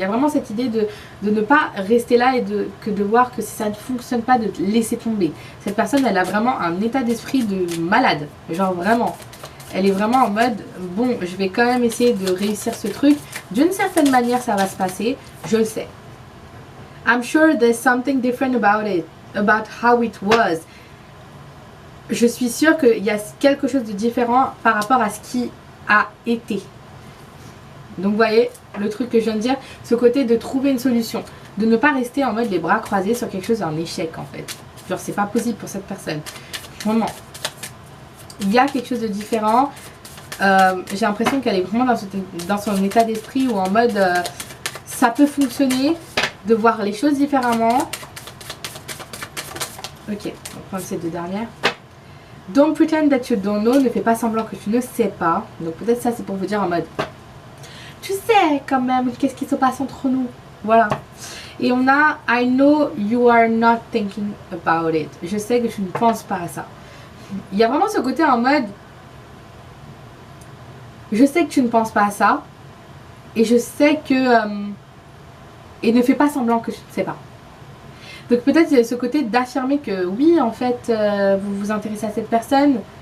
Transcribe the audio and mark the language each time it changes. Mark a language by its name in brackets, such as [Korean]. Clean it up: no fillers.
[French] Il y a vraiment cette idée de ne pas rester là et de voir que si ça ne fonctionne pas, de laisser tomber. Cette personne, elle a vraiment un état d'esprit de malade, genre vraiment. Elle est vraiment en mode, bon, je vais quand même essayer de réussir ce truc. D'une certaine manière, ça va se passer, je le sais. [English] I'm sure there's something different about it, about how it was. [French] Je suis sûre qu'il y a quelque chose de différent par rapport à ce qui a été. Donc vous voyez, le truc que je viens de dire, ce côté de trouver une solution. De ne pas rester en mode les bras croisés sur quelque chose d'un échec en fait. Genre c'est pas possible pour cette personne. Vraiment. Il y a quelque chose de différent. J'ai l'impression qu'elle est vraiment dans son état d'esprit ou en mode ça peut fonctionner, de voir les choses différemment. Ok, on va prendre ces deux dernières. [English] Don't pretend that you don't know, [French] ne fais pas semblant que tu ne sais pas. Donc peut-être ça c'est pour vous dire en mode tu sais quand même qu'est-ce qui se passe entre nous. Voilà. Et on a [English] I know you are not thinking about it. [French] Je sais que tu ne penses pas à ça. Il y a vraiment ce côté en mode je sais que tu ne penses pas à ça. Et je sais que et ne fais pas semblant que tu ne sais pas. Donc peut-être il y a ce côté d'affirmer que oui en fait vous vous intéressez à cette personne.